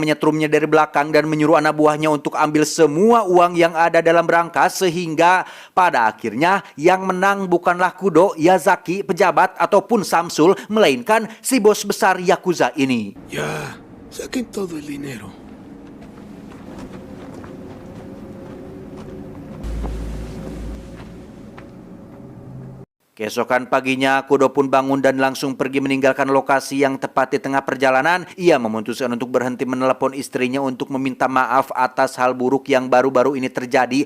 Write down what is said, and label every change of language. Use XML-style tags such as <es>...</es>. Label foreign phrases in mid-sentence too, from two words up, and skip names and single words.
<id>menyetrumnya dari belakang dan menyuruh anak buahnya untuk ambil semua uang yang ada dalam berangkas, sehingga pada akhirnya yang menang bukanlah Kudo, Yazaki, pejabat ataupun Samsul, melainkan si bos besar Yakuza ini.</id> <es>Ya, saquen todo el dinero.</es> <id>Keesokan paginya, Kudo pun bangun dan langsung pergi meninggalkan lokasi yang tepat di tengah perjalanan. Ia memutuskan untuk berhenti menelepon istrinya untuk meminta maaf atas hal buruk yang baru-baru ini terjadi.</id>